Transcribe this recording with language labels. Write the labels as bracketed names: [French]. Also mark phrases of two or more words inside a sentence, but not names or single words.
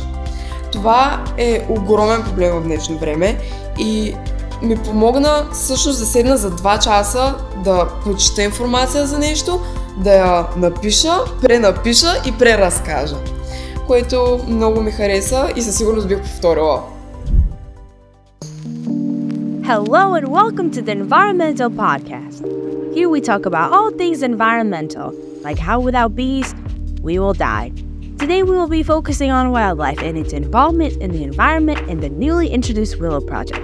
[Bulgarian] Това е огромен проблем в днешно време и ми помогна всъщност да седна за 2 часа да прочета информация за нещо, да я напиша, пренапиша и преразкажа, което много ми хареса и със сигурност бих повторила. [English] Hello and welcome to the Environmental Podcast. Here we talk about all things environmental, like how without bees, we will die. Today we will be focusing on wildlife and its involvement in the environment in the newly introduced Willow Project.